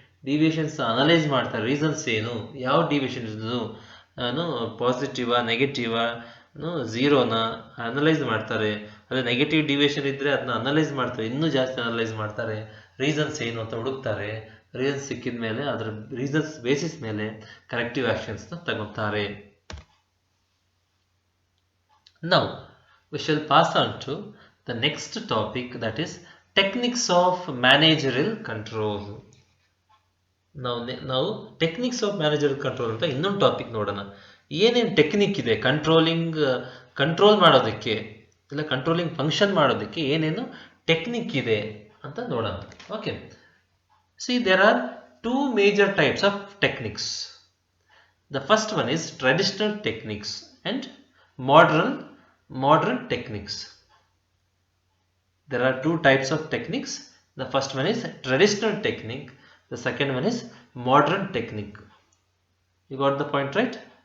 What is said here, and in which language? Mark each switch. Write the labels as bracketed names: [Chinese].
[Kannada] Deviations analyse ಮಾಡ್ತಾರೆ, reasons ಏನು, ಯಾವ ಡಿವಿಯೇಷನ್ಸ್ ಪಾಸಿಟಿವಾ ನೆಗೆಟಿವಾ ಝೀರೋನ ಅನಲೈಸ್ ಮಾಡ್ತಾರೆ. ಅದೇ ನೆಗೆಟಿವ್ ಡಿವಿಯೇಷನ್ ಇದ್ದರೆ ಅದನ್ನ ಅನಲೈಸ್ ಮಾಡ್ತಾರೆ, ಇನ್ನೂ ಜಾಸ್ತಿ ಅನಲೈಸ್ ಮಾಡ್ತಾರೆ. ರೀಸನ್ಸ್ ಏನು ಅಂತ ಹುಡುಕ್ತಾರೆ. ರೀಸನ್ಸ್ ಸಿಕ್ಕಿದ ಮೇಲೆ ಅದರ ರೀಸನ್ಸ್ ಬೇಸಿಸ್ ಮೇಲೆ ಕರೆಕ್ಟಿವ್ ಆ್ಯಕ್ಷನ್ಸ್ನ ತಗೋತಾರೆ. [English] Now we shall pass on to the next topic, that is techniques of managerial control. [Kannada] ನಾವು ಟೆಕ್ನಿಕ್ಸ್ ಆಫ್ ಮ್ಯಾನೇಜರಿಯಲ್ ಕಂಟ್ರೋಲ್ ಅಂತ ಇನ್ನೊಂದು ಟಾಪಿಕ್ ನೋಡೋಣ. ಏನೇನು ಟೆಕ್ನಿಕ್ ಇದೆ ಕಂಟ್ರೋಲ್ ಮಾಡೋದಕ್ಕೆ, ಇಲ್ಲ ಕಂಟ್ರೋಲಿಂಗ್ ಫಂಕ್ಷನ್ ಮಾಡೋದಕ್ಕೆ ಏನೇನು ಟೆಕ್ನಿಕ್ ಇದೆ ಅಂತ ನೋಡೋಣ. [English] Okay, see, there are 2 major types of techniques. The first one is traditional techniques and modern techniques. There are 2 types of techniques. The first one is traditional technique, the second one is modern technique. You got the point, right?